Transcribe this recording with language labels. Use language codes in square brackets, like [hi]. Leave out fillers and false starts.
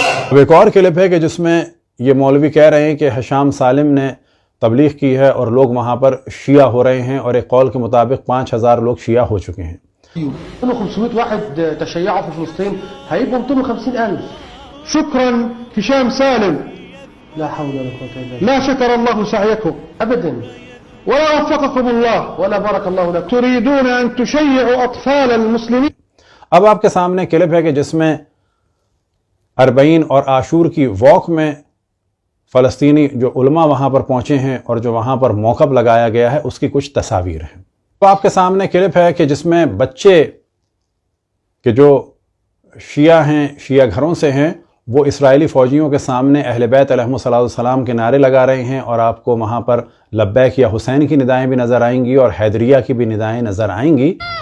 [ur] اب ایک اور کلپ ہے کہ جس میں یہ مولوی کہہ رہے ہیں کہ حشام سالم نے تبلیغ کی ہے اور لوگ وہاں پر شیعہ ہو رہے ہیں، اور ایک قول کے مطابق 5000 لوگ شیعہ ہو چکے ہیں۔ [ar] 500 واحد تشيعوا في فلسطين هيبقوا 250,000. شكرا هشام سالم. لا حول ولا قوة إلا بالله. ما شكر الله سعيكم أبدا ولا وفقكم الله ولا بارك الله لكم. تريدون أن تشيعوا أطفال المسلمين. [ur] اب آپ کے سامنے کلپ ہے کہ جس میں 40 اور عاشور کی واک میں فلسطینی جو علماء وہاں پر پہنچے ہیں اور جو وہاں پر موقف لگایا گیا ہے اس کی کچھ تصاویر ہیں۔ تو آپ کے سامنے کلپ ہے کہ جس میں بچے کہ جو شیعہ ہیں، شیعہ گھروں سے ہیں، وہ اسرائیلی فوجیوں کے سامنے اہل بیت علیہم السلام کے نعرے لگا رہے ہیں، اور آپ کو وہاں پر لبیک یا حسین کی ندائیں بھی نظر آئیں گی اور حیدریہ کی بھی ندائیں نظر آئیں گی۔